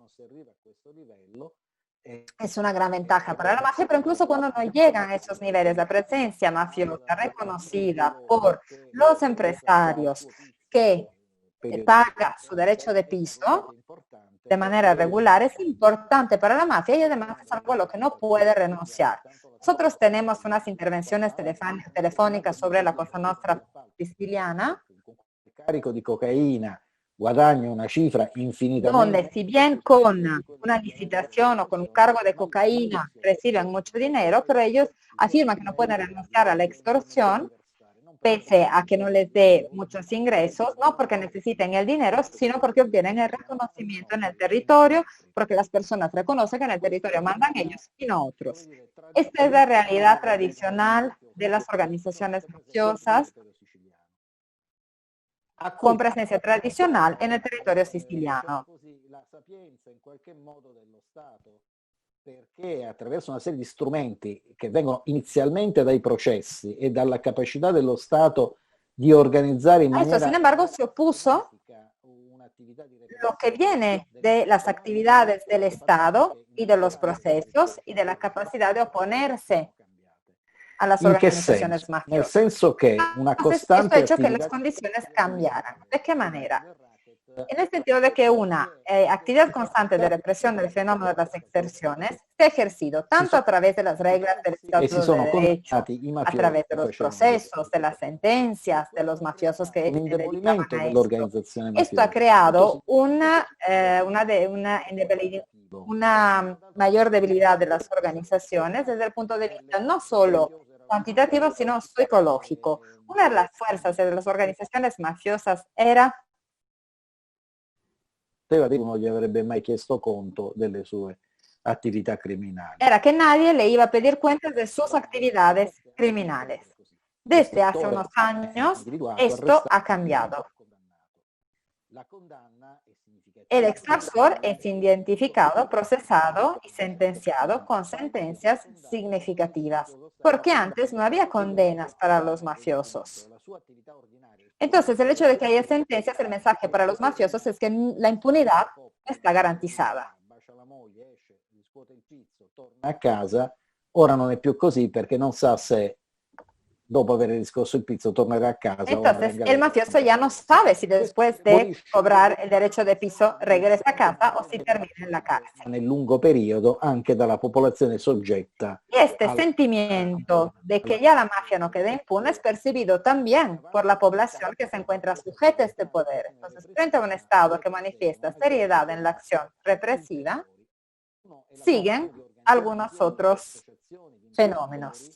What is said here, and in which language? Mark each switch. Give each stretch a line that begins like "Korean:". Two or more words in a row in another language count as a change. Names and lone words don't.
Spanish: es una gran ventaja para la mafia, pero incluso cuando no llegan a esos niveles, la presencia mafiosa reconocida por los empresarios que paga su derecho de piso de manera regular es importante para la mafia y además es algo a lo que no puede renunciar. Nosotros tenemos unas intervenciones telefónicas sobre la Cosa Nostra siciliana,
Italian: carico di cocaína guadagna una cifra infinitamente.
Spanish: Donde si bien con una licitación o con un cargo de cocaína reciben mucho dinero, pero ellos afirman que no pueden renunciar a la extorsión pese a que no les dé muchos ingresos, no porque necesiten el dinero, sino porque obtienen el reconocimiento en el territorio, porque las personas reconocen que en el territorio mandan ellos y no otros. Esta es la realidad tradicional de las organizaciones mafiosas con presencia tradicional en el territorio siciliano.
Italian: Perché attraverso una serie di strumenti che vengono inizialmente dai processi e dalla capacità dello Stato di organizzare in
Spanish: A eso,
Italian: maniera
Spanish: sin embargo, se opuso lo que viene de las actividades del Estado y de los procesos y de la capacidad de oponerse a las
Italian: in che
Spanish: organizaciones
Italian: senso? Nel
Spanish: mafiosas.
Italian: senso che una
Spanish: Entonces, esto ha
Italian: costante
Spanish: hecho que
Italian: attività
Spanish: las condiciones cambiaran. ¿De qué manera? En el sentido de que una actividad constante de represión del fenómeno de las extorsiones se ha ejercido tanto a través de las reglas del
Italian: e si
Spanish: Estado
Italian: sono
Spanish: de Derecho,
Italian: condannati i
Spanish: a
Italian: mafiosi
Spanish: través de
Italian: che
Spanish: los
Italian: facevano questo.
Spanish: procesos, de las sentencias, de los mafiosos que
Italian: Un
Spanish: se dedicaban
Italian: indebolimento
Spanish: a esto.
Italian: dell'organizzazione
Spanish: Esto ha
Italian: mafiosa.
Spanish: creado una mayor debilidad de las organizaciones desde el punto de vista no solo cuantitativo, sino psicológico. Una de las fuerzas de las organizaciones mafiosas era
Italian: Non gli avrebbe mai chiesto conto delle sue attività criminali.
Spanish: que nadie le iba a pedir cuentas de sus actividades criminales. Desde hace unos años, esto ha cambiado. El extorsor es identificado, procesado y sentenciado con sentencias significativas, porque antes no había condenas para los mafiosos. Entonces, el hecho de que haya sentencias, el mensaje para los mafiosos es que la impunidad está garantizada.
Italian: A casa, ora non è più così perché non sa se dopo aver riscosso il pizzo tornerà a casa.
Spanish: Entonces, el mafioso ya no sabe si después de cobrar el derecho de piso regresa a casa o si termina en la cárcel.
Italian: Nel lungo periodo anche dalla popolazione soggetta.
Spanish: Y este sentimiento de que ya la mafia no queda impune es percibido también por la población que se encuentra sujeta a este poder. Entonces, frente a un Estado que manifiesta seriedad en la acción represiva, siguen algunos otros fenómenos.